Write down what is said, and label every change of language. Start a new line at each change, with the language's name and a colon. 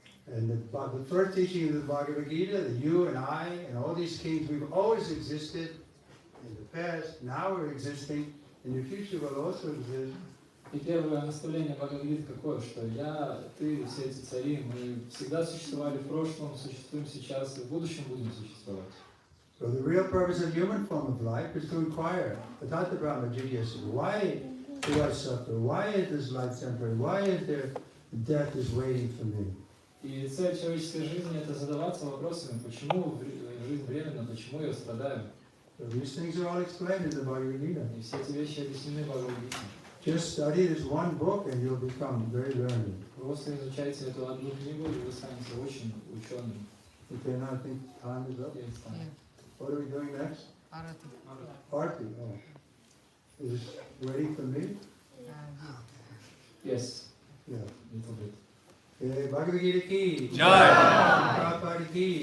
English: And the first teaching of the Bhagavad Gita, that you and I and all these kings, we've always existed in the past, now we're existing, in the future we'll also exist.
Russian: И первое наставление Бхагавад-гиты какое, что я, ты, все эти цари, мы всегда существовали в прошлом, существуем сейчас и в будущем будем существовать.
English: So the real purpose of human form of life is to inquire, Rathyatra Brahma Jigyasa, why do I suffer? Why is this life temporary? Why is there death is waiting for me?
Russian: И цель человеческой жизни — это задаваться вопросами, почему жизнь временна, почему я страдаю.
English: So these things are all explained in the Bhagavad Gita.
Russian: И все эти вещи объяснены в Бхагавад-гите.
English: Just study this one book and you'll become very learned.
Russian: Просто изучайте эту одну книгу, и вы станете очень ученым.
English: Okay, now I think time is up. What are we doing next? Arti. Oh. Is it waiting for me? Yes, Yeah. little bit. Okay, Bhagavad Gita ki. Jai. Prabhupada ki.